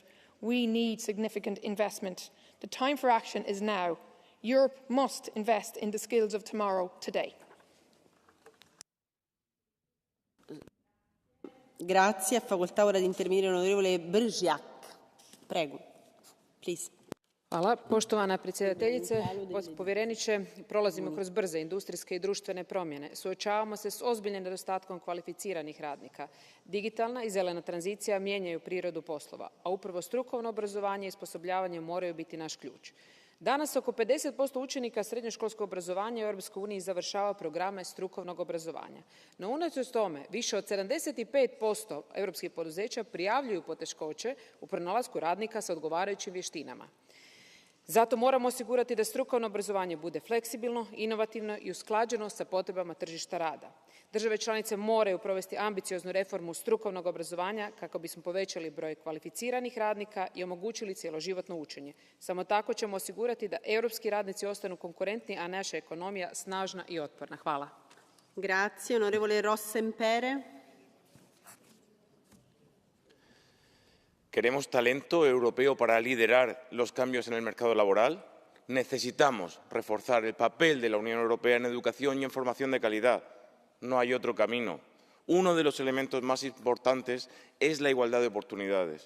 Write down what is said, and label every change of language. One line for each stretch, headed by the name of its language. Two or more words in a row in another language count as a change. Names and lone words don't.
English: We need significant investment. The time for action is now. Europe must invest in the skills of tomorrow, today.
Italian: Grazie. Facoltà ora di intervenire l'onorevole Brnjac. Prego. Please.
Croatian: Hvala. Poštovana predsjedateljice, povjereniče, prolazimo kroz brze industrijske i društvene promjene. Suočavamo se s ozbiljnim nedostatkom kvalificiranih radnika. Digitalna i zelena tranzicija mijenjaju prirodu poslova, a upravo strukovno obrazovanje i osposobljavanje moraju biti naš ključ. Danas oko 50% učenika srednjoškolskog obrazovanja u EU završava programe strukovnog obrazovanja. No unatoč tome, više od 75% europskih poduzeća prijavljuju poteškoće u pronalasku radnika sa odgovarajućim vještinama. Zato moramo osigurati da strukovno obrazovanje bude fleksibilno, inovativno i usklađeno sa potrebama tržišta rada. Države članice moraju provesti ambicioznu reformu strukovnog obrazovanja kako bismo povećali broj kvalificiranih radnika i omogućili cjeloživotno učenje. Samo tako ćemo osigurati da europski radnici ostanu konkurentni, a naša ekonomija snažna i otporna. Hvala.
Italian: Grazie. Onorevole Rossenpere.
Spanish: ¿Queremos talento europeo para liderar los cambios en el mercado laboral? Necesitamos reforzar el papel de la Unión Europea en educación y en formación de calidad. No hay otro camino. Uno de los elementos más importantes es la igualdad de oportunidades.